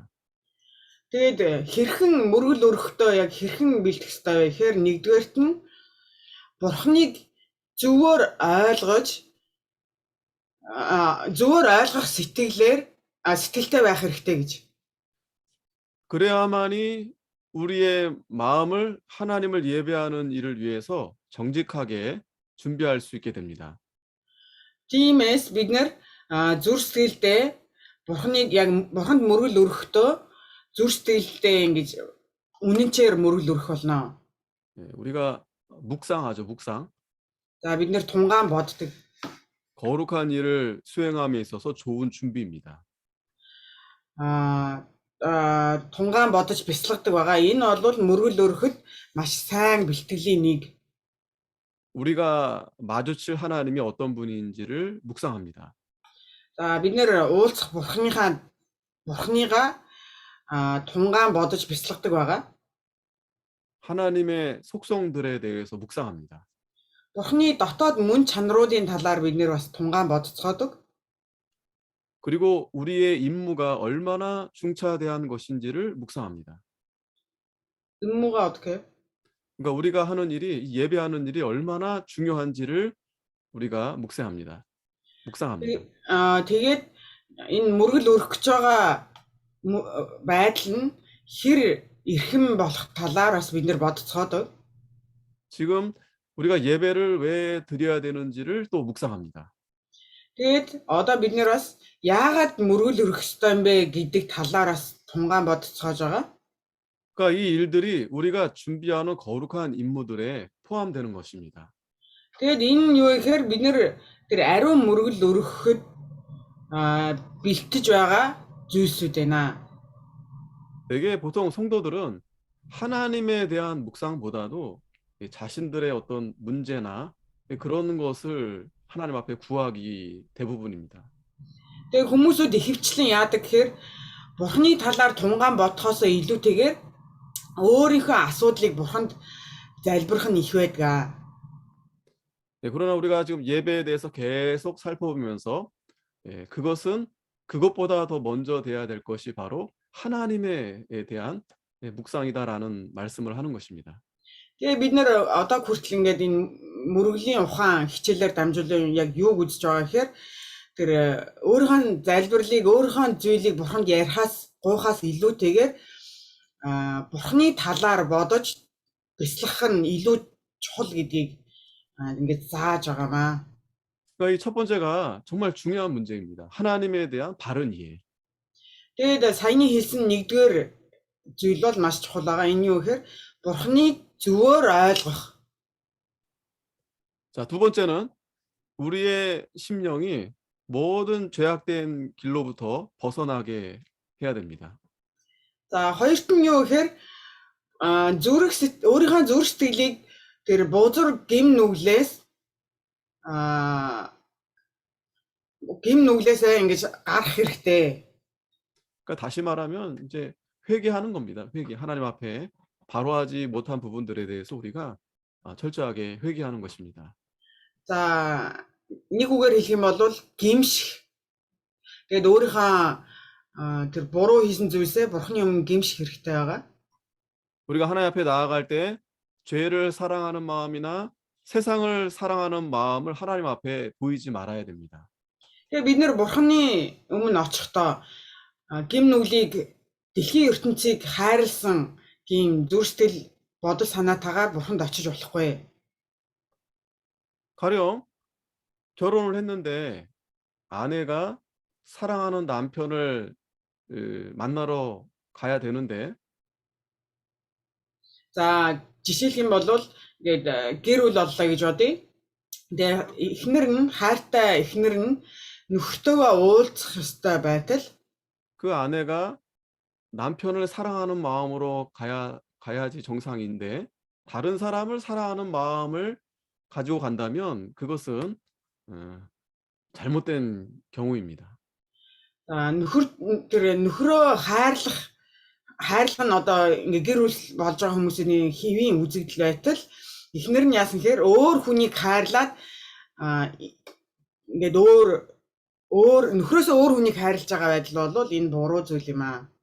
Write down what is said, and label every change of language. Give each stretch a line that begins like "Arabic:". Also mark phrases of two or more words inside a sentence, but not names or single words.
Mongolian: Тэгээд хэрхэн мөргөл өргөхдөө яг хэрхэн бэлтгэх ёстой вэ гэхээр нэгдүгээрт нь бурхныг зөвөр ойлгох сэтгэлтэй байх хэрэгтэй гэж.
Korean: 그래야만이 우리의 마음을 하나님을 예배하는 일을 위해서 정직하게 준비할 수 있게 됩니다.
Mongolian: Тиймээс бид нэр зүр сэтгэлдээ бурханд мөргөл өргөхдөө зүр сэтгэлдээ ингэж үнэнчээр мөргөл өргөх болно.
Korean: 우리가 묵상하죠, 묵상.
Mongolian: За бид нэр тунгаан боддог.
Korean: 거룩한 일을 수행함에 있어서 좋은 준비입니다.
Mongolian: Тунгаан бодож бясалгадаг байгаа. Энэ бол мөргөл өргөхөд маш сайн бэлтгэлийн нэг.
Korean: 우리가 마주칠 하나님이 어떤 분인지를 묵상합니다.
Mongolian: За бид нэр уулзах бурхныгаа тунгаан бодож бясалгадаг байгаа.
Korean: 하나님의 속성들에 대해서 묵상합니다.
Mongolian: Бурхны дотоод мөн чанаруудын талаар бид нэр бас тунгаан бодцоодог.
Korean: 그리고 우리의 임무가 얼마나 중차대한 것인지를 묵상합니다. 임무가 어떻게? 그러니까 우리가 하는 일이 예배하는 일이 얼마나 중요한지를 우리가 묵상합니다.
Mongolian: Тэгээд энэ мөргөл өргөх гэж байгаа байдал нь хэр эрхэм болох талаар бас бид нэр бодцоодог.
Korean: 지금 우리가 예배를 왜 드려야 되는지를 또 묵상합니다.
Mongolian: Тэгээд одоо бид нэр бас яагаад мөргөл өргөх ёстой юм бэ гэдэг талаар бас тунгаан бодцоож байгаа.
Korean: 그러니까 이 일들이 우리가 준비하는 거룩한 임무들에 포함되는 것입니다.
Mongolian: Тэгээд энэ юу гэхээр бид нэр тэр ариун мөргөл өргөхөд бэлтэж байгаа зүйлсүүд байна.
Korean: 되게 보통 성도들은 하나님에 대한 묵상보다도 자신들의 어떤 문제나 그런 것을 하나님 앞에 구하기 대부분입니다.
Mongolian: Тэгээд хүмүүсүүд ихэвчлэн яадаг гэхээр бурхны талаар тунгаан бодхоосоо илүүтэйгээр өөрийнхөө асуудлыг бурханд залбирах нь их байдаг.
Korean: 그러나 우리가 지금 예배에 대해서 계속 살펴보면서 그것보다 더 먼저 돼야 될 것이 바로 하나님에 대한 묵상이다라는 말씀을 하는 것입니다.
Mongolian: Тэгээд бид нэр одоо хүртэл ингээд энэ мөргөлийн ухаан хичээлээр дамжуулан яг юу үзэж байгаа гэхээр тэр өөрийнхөө залбирлыг өөрийнхөө зүйлийг бурханд ярихаас гуйхаас илүүтэйгээр бурхны талаар бодож бясалгах нь илүү чухал гэдгийг ингээд зааж байгаамаа.
Korean: 그러니까 이 첫 번째가 정말 중요한 문제입니다. 하나님에 대한 바른 이해.
Mongolian: Тэгээд саяны хэлсэн нэгдүгээр зүйл бол маш чухал байгаа. Энэ юу гэхээр бурхныг зөвөр ойлгох.
Korean: 자, 두 번째는 우리의 심령이 모든 죄악된 길로부터 벗어나게 해야 됩니다.
Mongolian: За хоёрт нь юу гэхээр өөрийнхөө зүрх сэтгэлийг тэр бузар гим нүглээсээ ингэж гарах хэрэгтэй.
Korean: 그러니까 다시 말하면 이제 회개하는 겁니다. 회개. 하나님 앞에 바로하지 못한 부분들에 대해서 우리가 철저하게 회개하는 것입니다.
Mongolian: За нэг үгээр хэлэх юм бол гимших. Тэгээд өөрийнхөө тэр буруу хийсэн зүйлсээ бурхны өмнө гимших хэрэгтэй байгаа.
Korean: 우리가 하나님 앞에 나아갈 때 죄를 사랑하는 마음이나 세상을 사랑하는 마음을 하나님 앞에 보이지 말아야 됩니다.
Mongolian: Тэгээд бид нэр бурхны өмнө очихдоо гим нүглийг дэлхийн ертөнцийг хайрлсан тийм зүрстэл бодол санаатаагаар бурханд очиж болохгүй.
Korean: 가령 결혼을 했는데 아내가 사랑하는 남편을 만나러 가야 되는데
Mongolian: За жишээлх юм бол ингээд гэр бүл боллоо гэж бодъё. Тэгээ эхнэр нь хайртай эхнэр нь нөхөртөөгөө уулзах ёстой байтал
Korean: 그 아내가 남편을 사랑하는 마음으로 가야지 정상인데 다른 사람을 사랑하는 마음을 가지고 간다면 그것은 잘못된 경우입니다.
Mongolian: нөхрөө хайрлах нь одоо ингээ гэр бүл болж байгаа хүмүүсийн хэвийн үзэгдэл байтал эхнэр нь яасан гэхээр өөр хүнийг хайрлаад ингээд өөр нөхрөөсөө өөр хүнийг хайрлаж байгаа байдал бол энэ буруу зүйл юм аа.